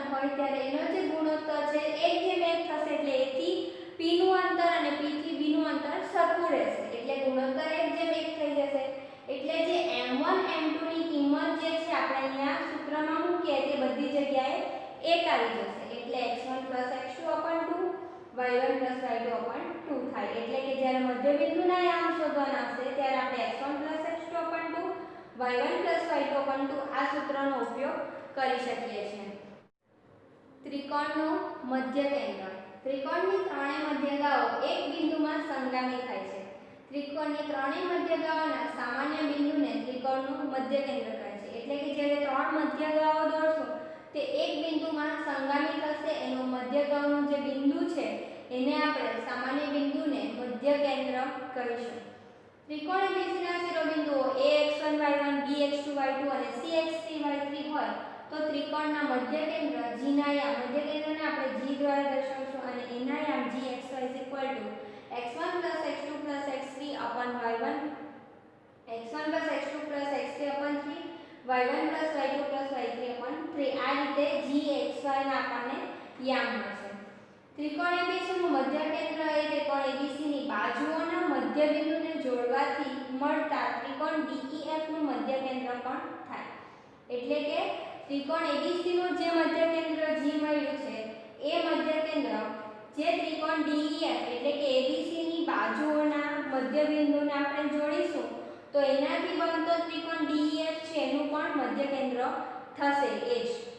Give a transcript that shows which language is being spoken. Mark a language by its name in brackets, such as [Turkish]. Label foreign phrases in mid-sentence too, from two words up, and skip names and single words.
[Gujarati] હોય ત્યારે એનો જે ગુણોત્તર છે 1:1 થશે એટલે A થી P નું અંતર અને P થી B નું અંતર સરખું રહેશે એટલે ગુણોત્તર 1:1 થઈ જશે એટલે જે m1 m2 ની કિંમત જે છે આપણે અહીંયા સૂત્રમાં મૂકીએ તે બધી જગ્યાએ 1 આવી જશે એટલે x1 x2/2 y1 y2/2 થાય એટલે કે જ્યારે મધ્યબિંદુના યામ શોધવાના હશે ત્યારે આપણે x1 x2/2 y1 y2/2 આ સૂત્રનો ઉપયોગ કરી શકીએ છીએ। ત્રિકોણનું મધ્ય કેન્દ્ર ત્રિકોણની ત્રણેય મધ્યગાઓ એક બિંદુમાં સંગામી થાય છે। ત્રિકોણની ત્રણેય મધ્યગાઓના સામાન્ય બિંદુને ત્રિકોણનું મધ્ય કેન્દ્ર કહે છે એટલે કે જ્યારે ત્રણ મધ્યગાઓ દોરશું તે એક બિંદુમાં સંગામી થશે એનો મધ્યગાઓનું જે બિંદુ છે એને આપણે સામાન્ય બિંદુને મધ્ય કેન્દ્ર કહીશું। ત્રિકોણ ABCના શિરોબિંદુઓ ax1 y1 bx2 y2 અને cx3 y3 હોય તો ત્રિકોણના મધ્ય કેન્દ્ર G ના યામ મધ્ય કેન્દ્રને આપણે G દ્વારા દર્શાવીશું અને એના યામ gxy x1 x2 x3/y1 x1 x2 x3/3 y1 y2 y3/3 આ રીતે gxy ના આપણને યામ મળશે। ત્રિકોણ ABC નું મધ્ય કેન્દ્ર એ ત્રિકોણ ABC ની બાજુઓના મધ્યબિંદુને જોડવાથી મળતા ત્રિકોણ DEF નું મધ્ય કેન્દ્ર પણ થાય એટલે કે ત્રિકોણ ABC નું જે મધ્ય કેન્દ્ર G મળ્યું છે એ મધ્ય કેન્દ્ર જે ત્રિકોણ DEF એટલે કે ABC ની બાજુઓના મધ્યબિંદુને આપણે જોડીશું તો એનાથી બનતો ત્રિકોણ DEF છે એનું પણ મધ્ય કેન્દ્ર થશે એ જ।